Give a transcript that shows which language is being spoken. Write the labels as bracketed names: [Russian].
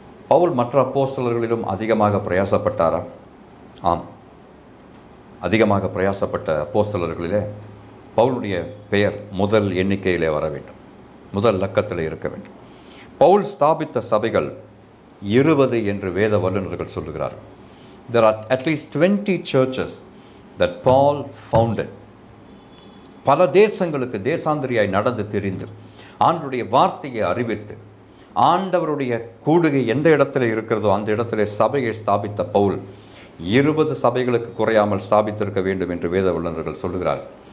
[Tamil] பவுல் மற்ற அப்போஸ்தலர்களிலும் அதிகமாக பிரயாசப்பட்டாரா? ஆம், அதிகமாக பிரயாசப்பட்ட அப்போஸ்தலர்களிலே பவுலுடைய பெயர் முதல் எண்ணிக்கையிலே வர வேண்டும், முதல் இலக்கத்தில் இருக்க வேண்டும். பவுல் ஸ்தாபித்த சபைகள் 20 என்று வேத வல்லுநர்கள் சொல்லுகிறார்கள். [English] There are at least 20 churches that Paul founded. [Tamil] பல தேசங்களுக்கு தேசாந்திரியாய் நடந்து திரிந்து ஆண்டவருடைய வார்த்தையை அறிவித்து ஆண்டவருடைய கூடுகை எந்த இடத்துல இருக்கிறதோ அந்த இடத்துல சபையை ஸ்தாபித்த பவுல் 20 சபைகளுக்கு குறையாமல் ஸ்தாபித்திருக்க வேண்டும் என்று வேத வல்லுநர்கள் சொல்லுகிறார்கள்.